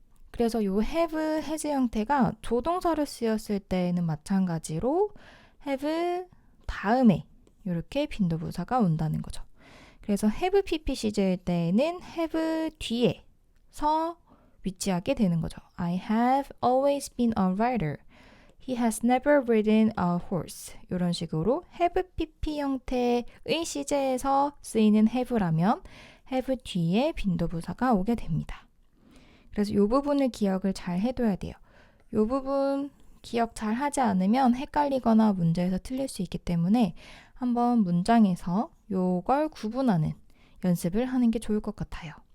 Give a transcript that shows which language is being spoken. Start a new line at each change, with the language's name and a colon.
Korean: 그래서 요 have, has 형태가 조동사로 쓰였을 때에는 마찬가지로 have 다음에 이렇게 빈도부사가 온다는 거죠. 그래서 have pp 시제일 때에는 have 뒤에서 위치하게 되는 거죠.
English: I have always been a writer. He has never ridden a horse.
Korean: 이런 식으로 have pp 형태의 시제에서 쓰이는 have라면 have 뒤에 빈도부사가 오게 됩니다. 그래서 이 부분을 기억을 잘 해둬야 돼요. 이 부분 기억 잘 하지 않으면 헷갈리거나 문제에서 틀릴 수 있기 때문에 한번 문장에서 요걸 구분하는 연습을 하는 게 좋을 것 같아요.